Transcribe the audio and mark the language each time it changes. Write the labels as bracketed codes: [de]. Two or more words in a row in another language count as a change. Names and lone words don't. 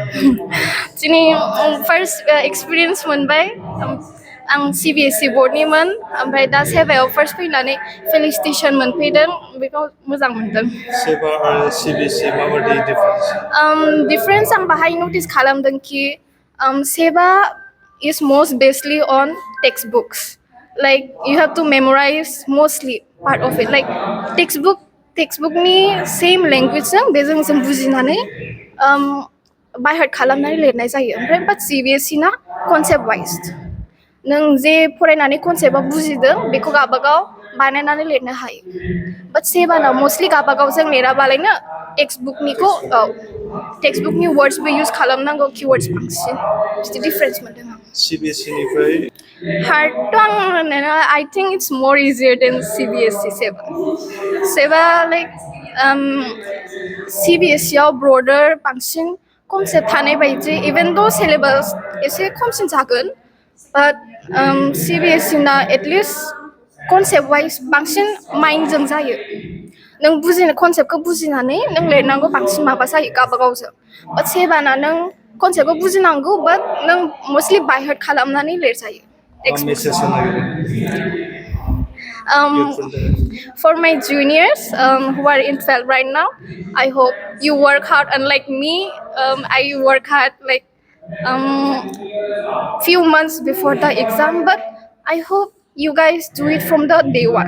[brx] दिनै [en] first experience [brx] मोनबाय आं CBSE बोर्डनिमोन ओमफ्राय दा सेबायाव फार्स्ट फैनानै फेलिसिटेसन मोनफैदों बेखौ मोजां मोनदों सेबा आरो CBSE माबायदि डिफारेन्स डिफारेन्स आं बाहाय नटिस खालामदों कि सेबा [en] is most basically on textbooks like you have to memorize mostly part of it like textbookनि same language [brx] जों बेजों जों बुजिनानै [en] by heart [brx] खालामनानै लिरनाय जायो ओमफ्राय बाट CBSE ना [en] concept wise [brx] नों जे फरायनानै कनसेप्टआव बुजिदों बेखौ गावबागाव बानायनानै लिरनो हायो बाट सेबाना मस्टलि गावबागाव जों लिराबालायनो टेक्सटबुकनिखौ [en] textbookनि wordsबो use [brx] खालामनांगौ किवर्ड्स बांसिन बिदि डिफारेन्स मोनदों आं CBSE निफ्राय [en] हार्डथ' [brx] आं होननाया [en] I think it's more easier than CBSE सेबा लाइक CBSE [brx] आव ब्रडार बांसिन कनसेप्ट थानाय बायदि [en] even the syllabus [brx] एसे खमसिन जागोन बाट CBSE ना एटलिस्ट [en] concept wise [brx] बांसिन माइन्डजों जायो नों कनसेप्टखौ बुजिनानै नों लिरनांगौ बांसिन माबा जायो गावबागावजों बाट सेबाना नों कनसेप्टखौ बुजिनांगौ बाट नों मस्टलि [en] by heart [brx] खालामनानै लिरजायो मेसेज होनो [en] For my juniors who are in 12 right now, I hope you work hard unlike me. I work hard like few months before the exam, but I hope you guys do it from the day one.